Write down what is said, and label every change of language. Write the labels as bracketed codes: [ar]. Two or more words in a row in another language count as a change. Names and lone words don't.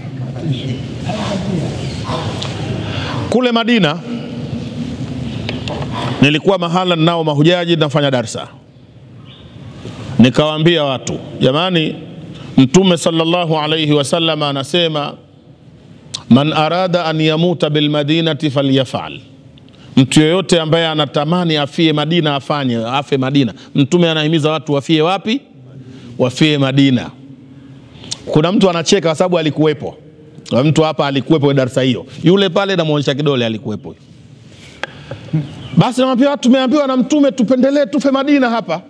[sw] Kule Madina nilikuwa mahala nao mahujaji, nafanya darsa. Nikawaambia watu, jamani, Mtume [ar] صلى الله عليه وسلم [sw] anasema [ar] من أراد أن يموت بالمدينة فليفعل. [sw] Mtu yoyote ambaye anatamani afie Madina afe Madina. Mtume anahimiza watu wafie wapi? Wafie Madina. Kuna mtu anacheka kwa sababu alikuwepo. Mtu hapa alikuwepo darasa hiyo. Yule pale namuonyesha kidole alikuwepo. Basi namwambia watu, tumeambiwa na Mtume tupendelee tufe Madina hapa.